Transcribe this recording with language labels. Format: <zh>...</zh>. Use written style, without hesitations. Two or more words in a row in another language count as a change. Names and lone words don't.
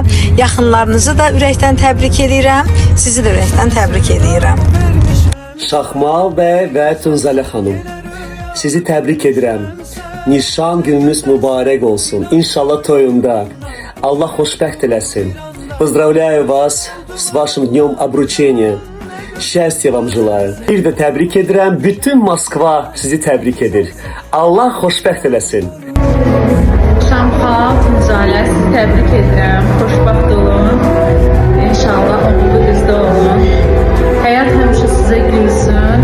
<az>Yaxınlarınızı da ürəkdən təbrik edirəm. Sizi də ürəkdən təbrik edirəm. Şaxmal bəy və Tünzalə xanım, sizi təbrik edirəm. Nişan gününüz mübarək olsun. İnşallah toyunda. Allah xoşbəxt eləsin.</az> <ru>Поздравляю вас с вашим днем обручения. Счастья вам желаю.</ru> <az>Bir də təbrik edirəm. Bütün Moskva sizi təbrik edir. Allah xoşbəxt eləsin. Şamxal, Tünzalə, sizi təbrik edirəm. Xoşbəxt olun. İnşallah mutlu qızda olun. Həyat həmişə sizə gülsün.</az>